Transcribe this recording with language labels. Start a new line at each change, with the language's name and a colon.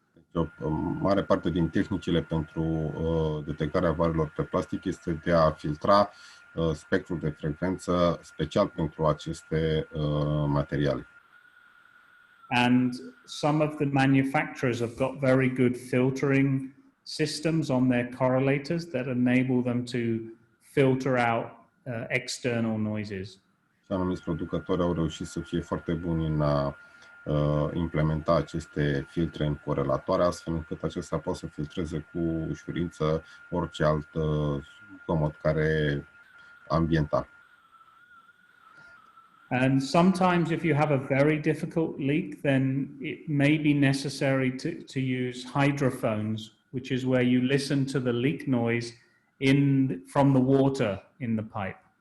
Romanian: Deci, o mare parte din tehnicile pentru detectarea avariilor pe plastic este de a filtra spectrul de frecvență special pentru aceste materiale.
English: And some of the manufacturers have got very good filtering systems on their correlators that enable them to filter out external noises.
Romanian: Și anumiți producători au reușit să fie foarte buni în a implementa aceste filtre în corelatoare, astfel încât acestea pot să filtreze cu ușurință orice alt zgomot care ambiental.
English: And sometimes if you have a very difficult leak, then it may be necessary to use hydrophones, which is where you listen to the leak noise from the water in the pipe.